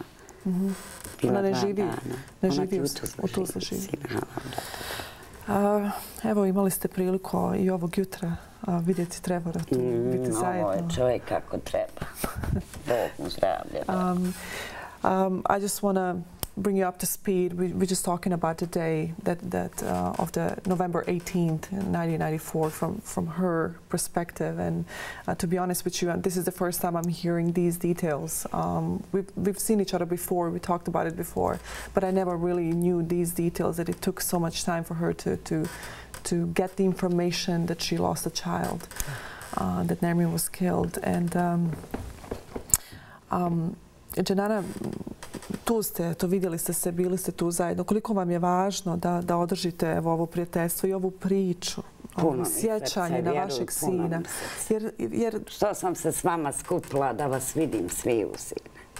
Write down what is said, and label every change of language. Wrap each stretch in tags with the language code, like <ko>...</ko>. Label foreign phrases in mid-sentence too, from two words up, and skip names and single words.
<bs>Ona ne živi u Tuzli živi. Evo, imali ste priliku i ovog jutra vidjeti Trevora tu, biti zajedno. Ovo je čovjek kako treba. Bog mu zdravlje.</bs> <en>I just want to bring you up to speed. We're just talking about the day of the November 18th, 1994, from her perspective. And to be honest with you, this is the first time I'm hearing these details. We've seen each other before, we talked about it before, but I never really knew these details, that it took so much time for her to get the information that she lost a child, that Nermin was killed.</en> <bs>And Dženana, tu ste, to vidjeli ste se, bili ste tu zajedno. Koliko vam je važno da održite ovo prijateljstvo i ovu priču, ovo sjećanje na vašeg sina? Što sam se s vama skupila da vas vidim svi u sine.</bs>